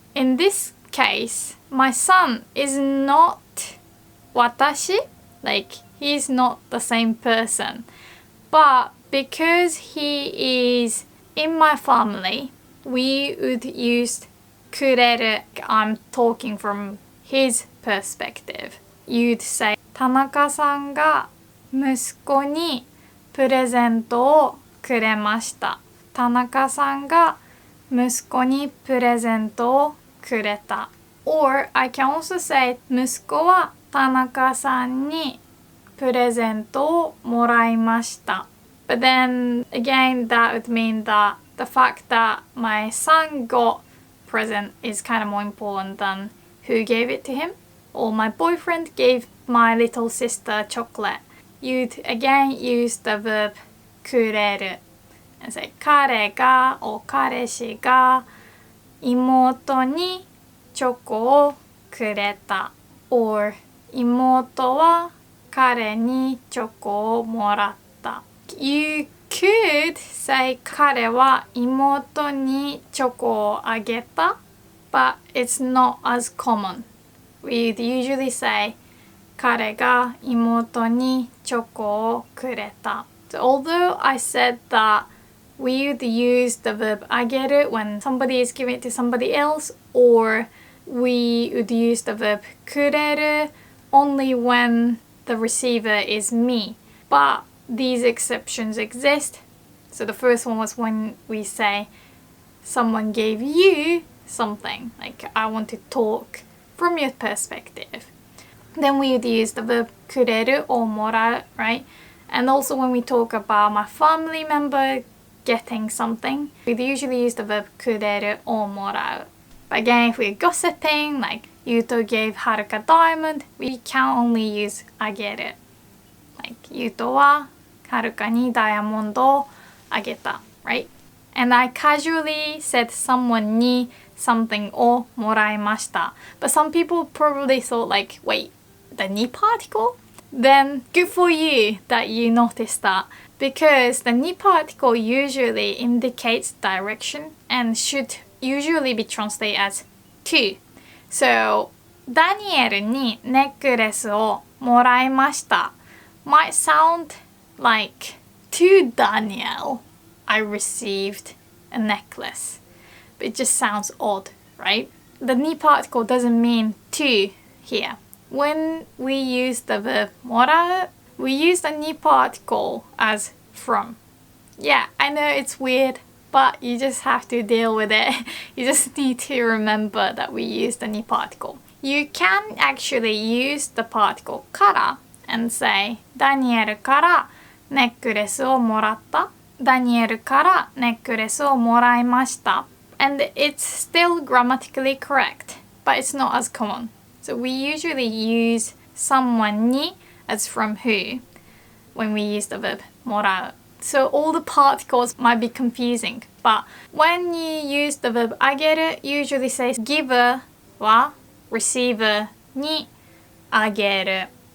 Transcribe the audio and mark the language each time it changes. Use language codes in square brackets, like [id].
[en] In this case, my son is not 私 like he's not the same person. But because he is in my family, we would use くれる. I'm talking from his perspective. You'd say [ja] 田中さんが息子にプレゼントをくれました。田中さんが息子にプレゼントをくれた。 [en] Or I can also say [ja] 息子は田中さんにプレゼントをもらいました。 [en] But then again, that would mean that the fact that my son got present is kind of more important than who gave it to him. Or my boyfriend gave my little sister chocolate. You'd again use the verb くれる and say 彼が or [ja] 彼氏が妹にチョコをくれた [en] or [ja] 妹は彼にチョコをもらった。 [en] You could say [ja] 彼は妹にチョコをあげた [en] but it's not as common. We'd usually say [ja] 彼が妹にチョコをくれた。 [en] So although I said that we would use the verb あげる when somebody is giving it to somebody else, or we would use the verb くれる only when the receiver is me. But these exceptions exist. So the first one was when we say someone gave you something, like I want to talk from your perspective. Then we would use the verb くれる or もらう, right? And also when we talk about my family member getting something, we'd usually use the verb くれる or もらう. But again, if we're gossiping, like Yuto gave Haruka diamond, we can only use あげる. Like [ja] Yuto はHarukaにダイヤモンドをあげた, [en] right? And I casually said someone に something [ja] をもらいました. [en] But some people probably thought like, wait, the に particle? Then good for you that you noticed that, because the に particle usually indicates direction and should usually be translated as to. So [ja] ダニエルにネックレスをもらいました [en] might sound like to Daniel I received a necklace, but it just sounds odd, right? The に particle doesn't mean to here. When we use the verb もらう, we use the に particle as from. Yeah, I know it's weird, but you just have to deal with it. You just need to remember that we use the に particle. You can actually use the particle から and say [ja] ダニエルからネックレスをもらった。ダニエルからネックレスをもらいました。 [en] And it's still grammatically correct, but it's not as common. So we usually use someone に as from who when we use the verb もらう. So all the particles might be confusing, but when you use the verb あげる, usually says giver は receiver にあげる.